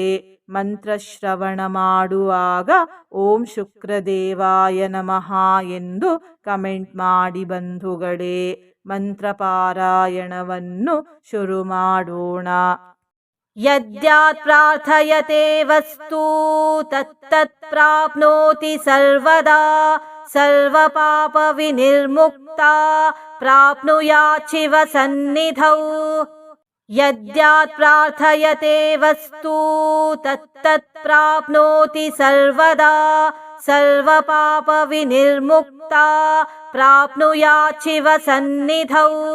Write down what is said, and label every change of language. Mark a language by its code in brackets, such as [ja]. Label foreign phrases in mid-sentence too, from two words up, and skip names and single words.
[kn] ಮಂತ್ರಶ್ರವಣ ಮಾಡುವಾಗ [sa] ಓಂ ಶುಕ್ರದೇವಾಯ ನಮಃ [kn] ಎಂದು ಕಮೆಂಟ್ ಮಾಡಿ ಬಂಧುಗಳೇ. ಮಂತ್ರಪಾರಾಯಣವನ್ನು ಶುರು ಮಾಡೋಣ. [sa] ಯದ್ಯಾತ್ ಪ್ರಾರ್ಥಯತೆ ವಸ್ತು ತತ್ತತ್ ಪ್ರಾಪ್ನೋತಿ ಸರ್ವದಾ. ಸರ್ವಪಾಪ ವಿನಿರ್ಮುಕ್ತ ಪ್ರಾಪ್ನುಯಾತ್ ಶಿವ ಸನ್ನಿಧೌ. ಯದ್ಯಾತ್ ಪ್ರಾರ್ಥಯತೆ ವಸ್ತು ತತ್ತತ್ ಪ್ರಾಪ್ನೋತಿ ಸರ್ವದಾ. ಸರ್ವಪಾಪ ವಿನಿರ್ಮುಕ್ತ ಪ್ರಾಪ್ನುಯಾತ್ ಶಿವ ಸನ್ನಿಧೌ.